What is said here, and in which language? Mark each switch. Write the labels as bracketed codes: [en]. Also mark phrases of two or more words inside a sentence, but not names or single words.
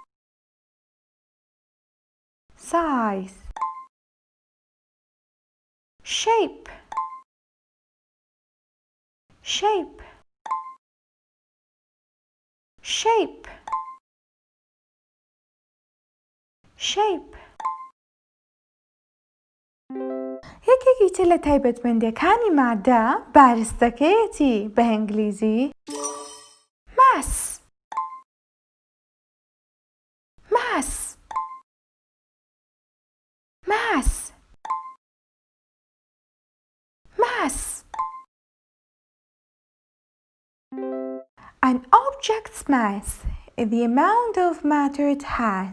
[en] Size. Shape. Shape. Shape. Shape. [ckb] یەکێکی تر لە تایبەتمەندیەکانی مادە بارستەکەیەتی بە ئینگلیزی mass. [en] Mass. Mass. Mass. An object's mass is the amount of matter it has.